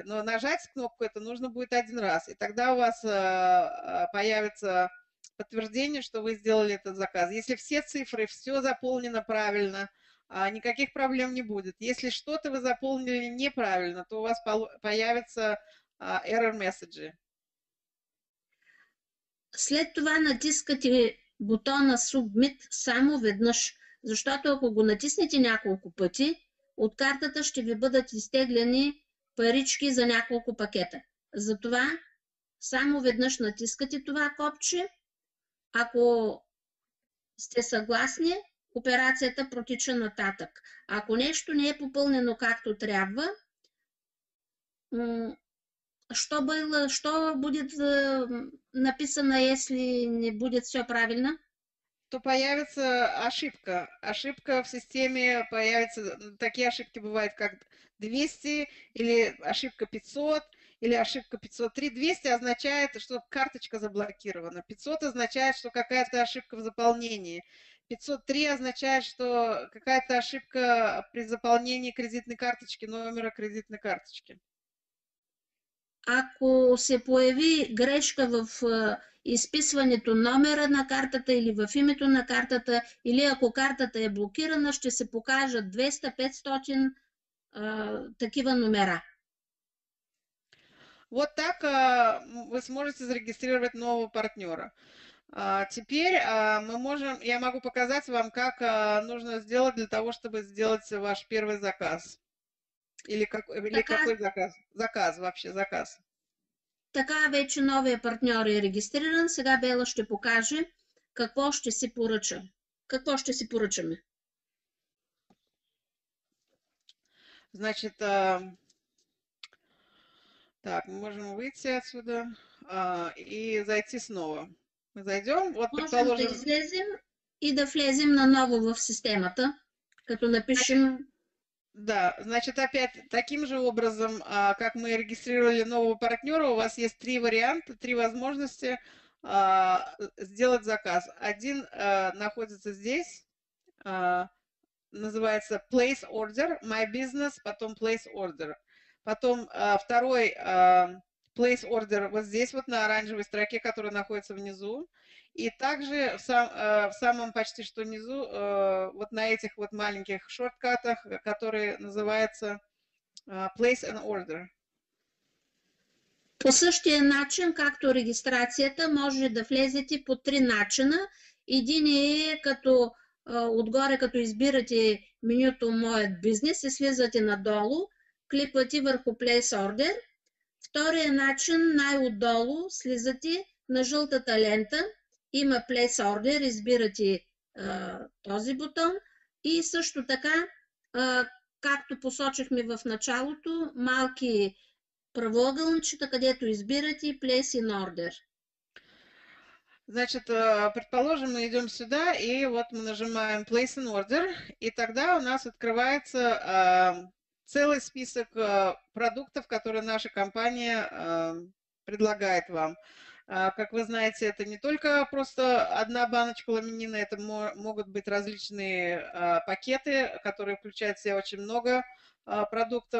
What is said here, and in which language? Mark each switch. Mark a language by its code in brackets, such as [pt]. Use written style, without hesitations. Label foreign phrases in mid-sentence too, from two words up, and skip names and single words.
[ru] Но нажать кнопку это нужно будет один раз. И тогда у вас появится подтверждение, что вы сделали этот заказ. Если все цифры, все заполнено правильно, никаких проблем не будет. Если что-то вы заполнили неправильно, то у вас появятся [en] error message. [bg] След това натискате бутона Submit само веднъж, защото ако го натиснете няколко пъти, от картата ще ви бъдат изтегляни парички за няколко пакета. Затова само веднъж натискате това копче. Ако сте съгласни, операцията протича нататък. Ако нещо не е попълнено както трябва, [ru] что будет написано, если не будет все правильно? То появится ошибка. Ошибка в системе появится. Такие ошибки бывают, как 200, или ошибка 500, или ошибка 503. 200 означает, что карточка заблокирована. 500 означает, что какая-то ошибка в заполнении. 503 означает, что какая-то ошибка при заполнении кредитной карточки, номера кредитной карточки. [bg] Ако се появи грешка в изписването номера на картата или в името на картата, или ако картата е блокирана, ще се покажат 200-500 такива номера. [ru] Вот так вы сможете зарегистрировать нового партнера. Теперь я могу показать вам, как нужно сделать для того, чтобы сделать ваш первый заказ. Или какой заказ? Заказ. [bg] Така вече новия партньор е регистриран. Сега Бела ще покаже какво ще си поръча. Какво ще си поръчаме? [ru] Значит, так, мы можем выйти отсюда и зайти снова. Мы зайдем, вот предположим... [bg] Можем да излезем и да влезем наново в системата, като напишем... [ru] Да, значит, опять таким же образом, как мы регистрировали нового партнера, у вас есть 3 варианта, 3 возможности сделать заказ. Один находится здесь, называется [en] Place Order, My Business, [ru] потом [en] Place Order. [ru] Потом второй [en] Place Order [ru] вот здесь вот на оранжевой строке, которая находится внизу. И также в самом почти что низу, вот на этих вот маленьких шорткатах, которые называются [en] Place and Order. [bg] По същия начин, както регистрацията, може да влезете по 3 начина. Един е като отгоре, като избирате менюто Моят бизнес и слизате надолу, кликвате върху [en] Place Order. [bg] Втория начин, най-отдолу, слизате на жълтата лента, има [en] Place Order, [bg] избирате този бутон и също така, както посочихме в началото, малки правоъгълнчета, където избирате [en] Place in Order. [ru] Значит, предположим, мы идем сюда, и вот мы нажимаем [en] Place an Order, [ru] и тогда у нас открывается целый список продуктов, которые наша компания предлагает вам. Как вы знаете, это не только просто одна баночка ламинина, это могут быть различные пакеты, которые включают в себя очень много продуктов.